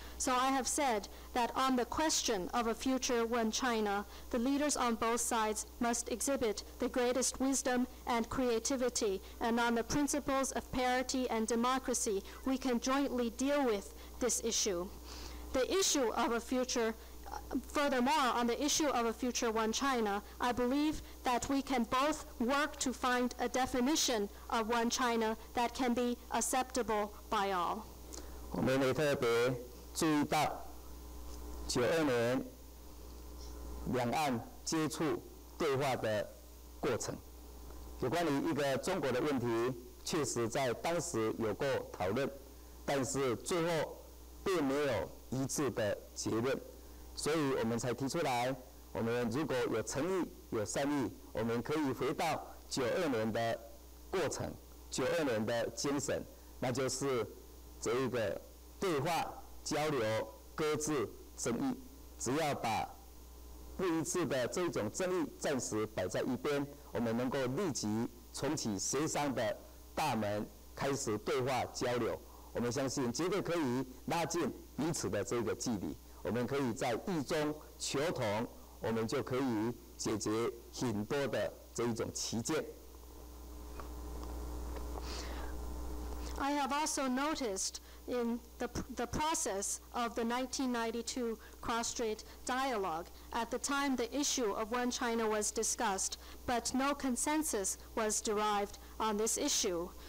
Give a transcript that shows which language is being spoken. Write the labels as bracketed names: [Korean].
[English] So I have said that on the question of a future one China, the leaders on both sides must exhibit the greatest wisdom and creativity, and on the principles of parity and democracy, we can jointly deal with this issue. The issue of a future, furthermore, on the issue of a future one China, I believe that we can both work to find a definition of one China that can be acceptable by all. [Chinese] 我们也特别注意到，92年两岸接触对话的过程，有关于一个中国的问题，确实在当时有过讨论，但是最后并没有一致的结论，所以我们才提出来，我们如果有诚意、有善意，我们可以回到92年的过程，92年的精神，那就是这一个对话。交流、搁置争议，只要把不一致的这种争议暂时摆在一边，我们能够立即重启协商的大门，开始对话交流。我们相信绝对可以拉近彼此的这个距离。我们可以在异中求同，我们就可以解决很多的这一种歧见。 [English] I have also noticed in the process of the 1992 cross-strait dialogue, at the time the issue of one China was discussed, but no consensus was derived on this issue.